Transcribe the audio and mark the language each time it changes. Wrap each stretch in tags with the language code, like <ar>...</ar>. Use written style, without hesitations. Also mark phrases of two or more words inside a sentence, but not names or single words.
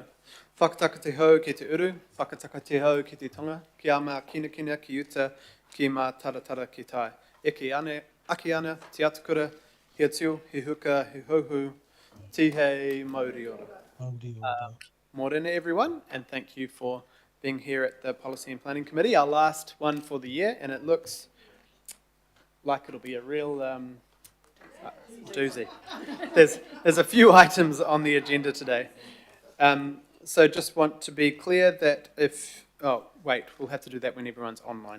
<mi>Whakataka te hau ki te uru, whakataka te hau ki te tonga, ki a mā kina kina ki uta, ki mā taratara ki tai. E ki ane, aki ana, te atukura, he atiu, he huka, he hauhu, tihei mauri ora.</mi> <en>Morena everyone, and thank you for being here at the Policy and Planning Committee, our last one for the year, and it looks like it'll be a real doozy. There's a few items on the agenda today. So just want to be clear that we'll have to do that when everyone's online.</en>